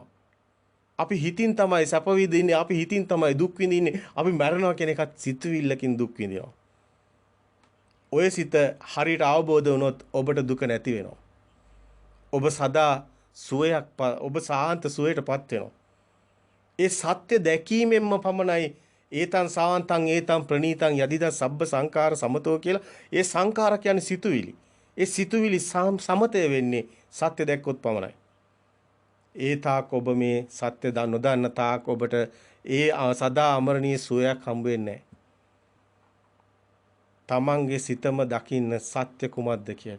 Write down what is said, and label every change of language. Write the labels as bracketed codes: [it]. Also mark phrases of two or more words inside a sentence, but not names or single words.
[si] අපි හිතින් තමයි සැප විඳින්නේ, අපි හිතින් තමයි දුක් විඳින්නේ. අපි මරනවා කියන එකත් සිතුවිල්ලකින් දුක් විඳිනවා. ඔය සිත හරියට අවබෝධ වුණොත් ඔබට දුක නැති වෙනවා. ඔබ සදා ඔබ සාන්ත සුවයටපත් වෙනවා. ඒ සත්‍ය දැකීමෙන්ම පමණයි [pi] ඒතං සාන්තං ඒතං ප්‍රණීතං යදිද සබ්බ සංඛාර සමතෝ [si] කියලා. ඒ සංඛාර කියන්නේ සිතුවිලි. ඒ සිතුවිලි සමතය වෙන්නේ සත්‍ය දැක්කොත් පමණයි. ඒ තාක් ඔබ මේ සත්‍ය නොදන්න තාක් ඔබට ඒ සදා අමරණීය සුවයක් හම්බ වෙන්නේ නැහැ. තමන්ගේ සිතම දකින්න සත්‍ය කුමක්ද කියලා.